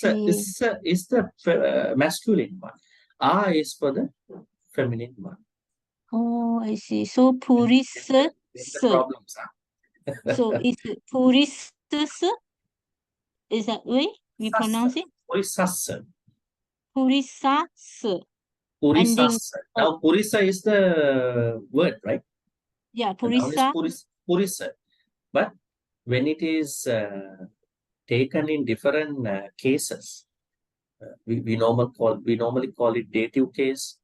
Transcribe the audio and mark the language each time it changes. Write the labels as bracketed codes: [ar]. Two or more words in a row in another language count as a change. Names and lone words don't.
[en] see. the masculine one. A is for the feminine one. Oh, I see. So purisa, Then the problems are. so it's purisa, is that way we pronounce it? Purisasa. Purisa. Ending. Purisasa. Now, purisa is the word, right? Yeah, The noun is purisa. purisa. But when it is taken in different cases, we normally call it dative case.